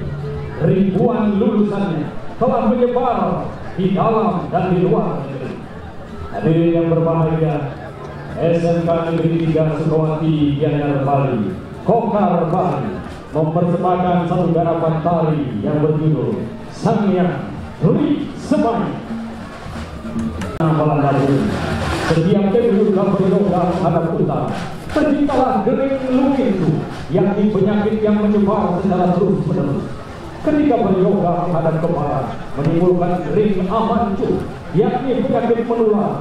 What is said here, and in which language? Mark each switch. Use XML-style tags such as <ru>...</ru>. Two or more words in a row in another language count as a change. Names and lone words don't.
<id>Ribuan lulusannya telah menyebar di dalam dan di luar negeri. Hadirin yang berbahagia, SMK Negeri 3 Sukawati Gianyar Bali, Gokar Bali mempersembahkan satu garapan tari yang berjudul Sangyang Dwi Semai. Malam lalu, setiap kedudukan beryoga menghadap utara, terciptalah gering lukitu, yakni penyakit yang menyebar secara terus-menerus. Ketika beryoga menghadap ke barat, menimbulkan gering amancu, yakni penyakit menular.</id>